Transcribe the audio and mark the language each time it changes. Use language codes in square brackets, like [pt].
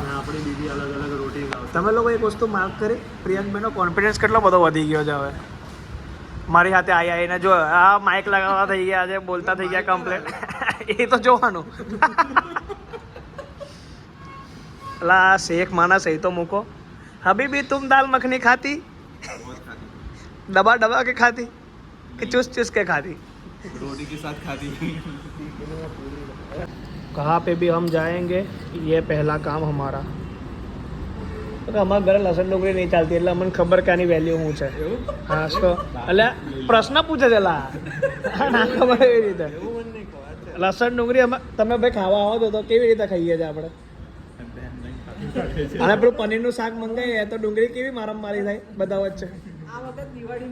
[gu] અને આપણી બીજી અલગ અલગ રોટી લાવશે। તમે લોકો એક વસ્તુ માર્ક કરી, પ્રિયંકભાઈનો કોન્ફિડન્સ કેટલો બધો વધી ગયો છે હવે મારી સાથે આવીને। જો આ માઇક લગાવવા થઈ ગયા છે, બોલતા થઈ ગયા કમ્પ્લેટ એ તો જોવાનું। અલા શેખ માનસ એ તો મૂકો। [hi] હબીબી तुम दाल मखनी खाती? दबा दबा के खाती कि चुस चुस के खाती? रोटी के साथ खाती। कहाँ पे भी हम जाएंगे ये पहला काम हमारा। [gu] અમારા ઘરે લસણ ડુંગળી નહીં ચાલતી એટલે મને ખબર કે આની વેલ્યુ શું છે। હા તો એટલે પ્રશ્ન પૂછે છે લા ના ખબર એવી રીતે લસણ ડુંગળી તમે ભાઈ ખાવા આવો તો કેવી રીતે ખાઈએ છીએ આપણે? અને પેલું પનીરનું શાક મંગાવીએ તો ડુંગળી કેવી મારામારી થાય બધા વચ્ચે।